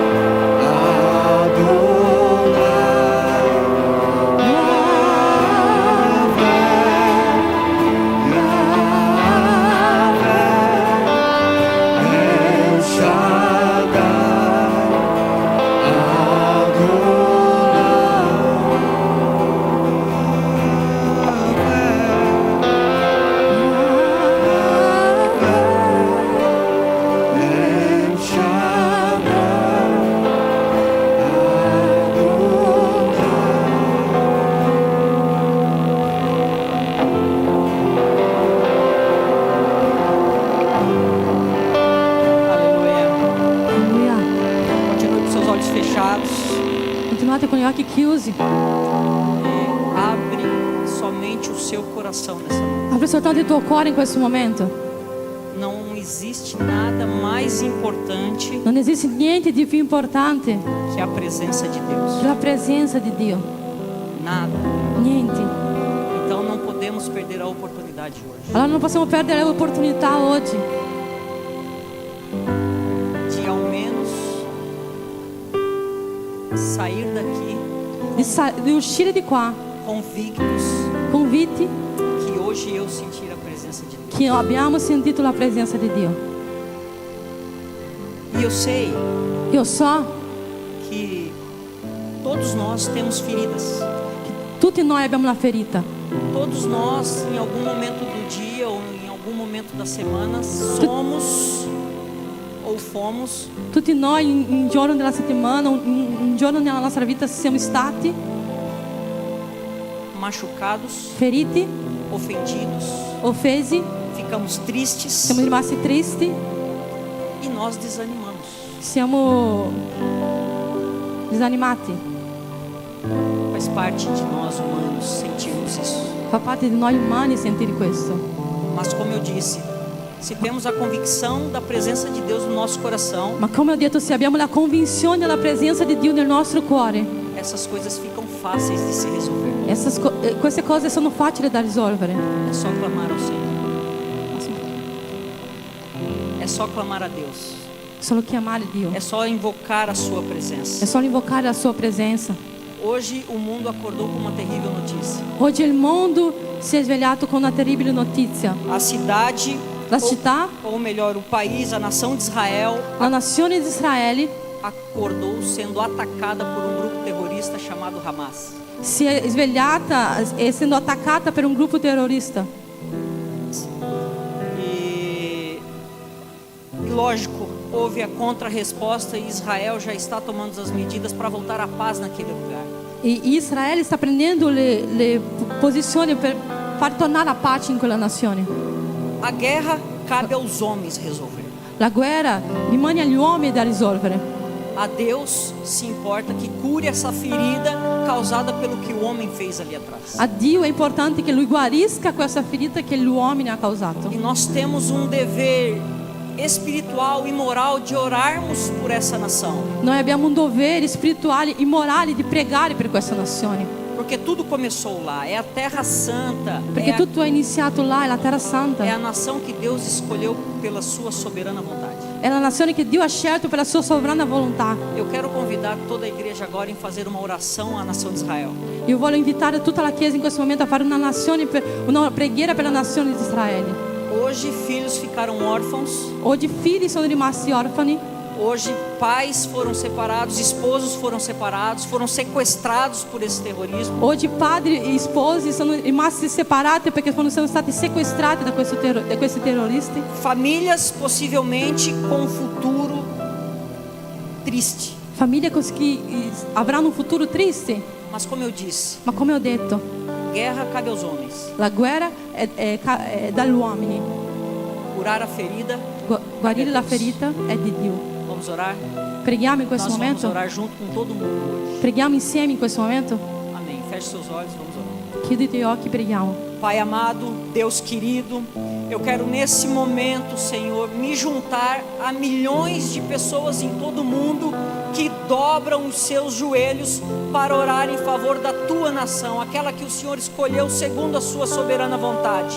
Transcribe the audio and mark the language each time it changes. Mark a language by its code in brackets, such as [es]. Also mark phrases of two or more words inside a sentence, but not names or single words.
[pt] Adonai, El Shaddai, El Aleluia. [it] Alleluia. [pt] Continue com seus olhos fechados. [it] Continuate con gli occhi chiusi. [pt] E abre somente o seu coração nessa noite. [it] Apri soltanto il tuo cuore in questo momento. [pt] Não existe nada mais importante [it] Non esiste niente di più importante [pt] que a presença de Deus. [it] che la presenza di Dio. [pt] Nada. [it] Niente. [pt] Então não podemos perder a oportunidade hoje [it] Allora non possiamo perdere l'opportunità oggi [pt] de ao menos sair daqui [it] di uscire di qua [pt] convictos [it] convinti [pt] que hoje eu sentir a presença de Deus. [it] che abbiamo sentito la presenza di Dio. [pt] E eu sei [it] Io so [pt] que todos nós temos feridas. [it] che tutti noi abbiamo una ferita. [pt] Todos nós, em algum momento do dia ou em algum momento da semana, somos ou fomos [it] Tutti noi in un giorno della settimana, un giorno nella nostra vita siamo stati [pt] machucados, [it] feriti, [pt] ofendidos, [it] offesi, [pt] ficamos tristes [it] siamo rimasti tristi, [pt] e nós desanimamos. [it] siamo desanimati. [pt] Faz parte de nós humanos sentirmos isso. [it] Fa parte di noi umani sentire questo. [pt] Mas como eu disse, se temos a convicção da presença de Deus no nosso coração, [it] Ma come ho detto, se abbiamo la convinzione della presenza di Dio nel nostro cuore, [pt] essas coisas ficam fáceis de se resolver. [it] queste cose sono facili da risolvere. [pt] É só clamar ao Senhor. É só clamar a Deus. [it] Solo chiamare Dio. [pt] É só invocar a sua [it] È [pt] presença. [it] solo invocare la sua presenza. [pt] Hoje o mundo acordou com uma terrível notícia. [it] Oggi il mondo si è svegliato con una terribile notizia. [pt] A cidade, [it] La città, [pt] ou melhor, o país, a nação de Israel, [it] la nazione di Israele [pt] acordou sendo atacada por um grupo terrorista chamado Hamas. [it] si è svegliata essendo attaccata per un gruppo terrorista. [pt] E lógico, houve a contra-resposta e Israel já está tomando as medidas para voltar à paz naquele lugar. [it] E Israele sta prendendo le posizioni per far tornare la pace in quella nazione. [pt] A guerra cabe aos homens resolver. [it] La guerra rimane agli uomini da risolvere. [pt] A Deus se importa que cure essa ferida causada pelo que o homem fez ali atrás. [it] A Dio è importante che Lui guarisca questa ferita che l'uomo ha causato. [pt] E nós temos um dever espiritual e moral de orarmos por essa nação. [it] Noi abbiamo un dovere spirituale e morale di pregare per questa nazione. [pt] Porque tudo começou lá. É a Terra Santa. [it] Perché tutto è iniziato là, è la Terra Santa. [pt] É a nação que Deus escolheu pela sua soberana vontade. [it] È la nazione che Dio ha scelto per la sua sovrana volontà. [pt] Eu quero convidar toda a igreja agora em fazer uma oração à nação de Israel. [it] Io voglio invitare tutta la Chiesa in questo momento a fare una preghiera per la nazione di Israele. [pt] Hoje filhos ficaram órfãos. [it] Oggi figli sono rimasti orfani. [pt] Hoje pais foram separados, esposos foram separados, foram sequestrados por esse terrorismo. [it] Oggi padri e sposi sono rimasti separati perché sono stati sequestrati da questi terroristi. [pt] Famílias possivelmente com um futuro triste. [it] Famiglie che avranno un futuro triste. [pt] Mas como eu disse, [it] Ma come ho detto, [pt] guerra cabe aos homens. [it] la guerra è dagli uomini. [pt] Curar a ferida. [it] Guarire la ferita è di Dio. [pt] Vamos orar? [it] Preghiamo in questo [pt] Nós vamos [it] momento. [pt] orar junto com todo mundo hoje. [it] Preghiamo insieme in questo momento. [pt] Amém. Feche seus olhos, vamos orar. [it] Chiudi i tuoi occhi, preghiamo. [pt] Pai amado, Deus querido, eu quero nesse momento, Senhor, me juntar a milhões de pessoas em todo o mundo que dobram os seus joelhos para orar em favor da tua nação, aquela que o Senhor escolheu segundo a sua soberana vontade.